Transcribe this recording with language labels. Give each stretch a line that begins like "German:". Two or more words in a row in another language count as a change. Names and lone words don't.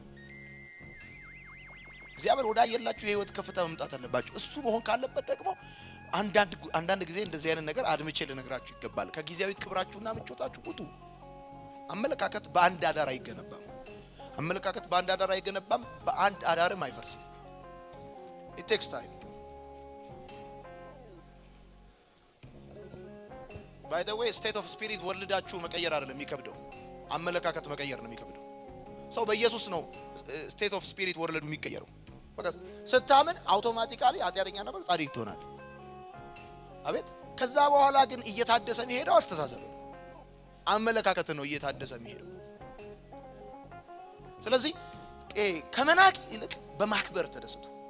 Amharic: እግዚአብሔር ወዳየላችሁ የህይወት ከፍታ መምጣት አለባችሁ። እሱ መሆን ካለበት ደግሞ አንዳንድ ጊዜ እንደዚህ አይነት ነገር አድምቼ ልነግራችሁ ይገባል። ከጊዜያዊ ክብራችሁና ምቾታችሁ ውጡ። አመለካከት በአንድ አዳር አይገነባም። አመለካከት በአንድ አዳር አይገነባም። በአንድ አዳርም አይፈርስም።
English: it takes time። by the way state of spirit
Amharic: ወልዳችሁ መቀየር አይደለም የሚከብደው፣ አመለካከት መቀየር ነው የሚከብደው። ሰው በኢየሱስ ነው
English: state of spirit
Amharic: ወርልዱ የሚቀየረው። በቃ ስታምን አውቶማቲካሊ ኃጢአተኛ ነበር ጻድቅ ትሆናለህ። አቤት። ከዛ በኋላ ግን እየታደሰ የሚሄደው አስተሳሰብ ነው፣ አመለካከት ነው እየታደሰ የሚሄደው። ስለዚህ ከመናቅ ይልቅ በማክበር ተደሰቱ።